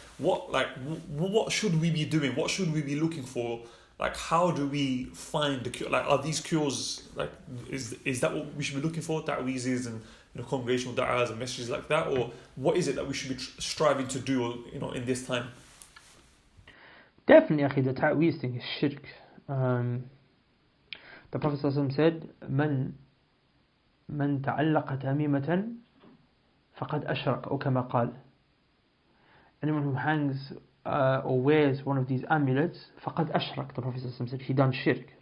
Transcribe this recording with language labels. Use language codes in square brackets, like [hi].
[en] What should we be doing? What should we be looking for? Like, how do we find the cure? Like, are these cures, like, is that what we should be looking for? Ta'weezes and congregational da'ahs and messages like that? Or what is it that we should be striving to do, in this time? Definitely, akhi, the ta'weez thing is shirk. The Prophet ﷺ said, [ar] من تعلق تميمة فقد أشرك, or كما قال. [en] Anyone who hangs or wears one of these amulets, [ar] فقد أشرك, [en] the Prophet ﷺ said, he done shirk.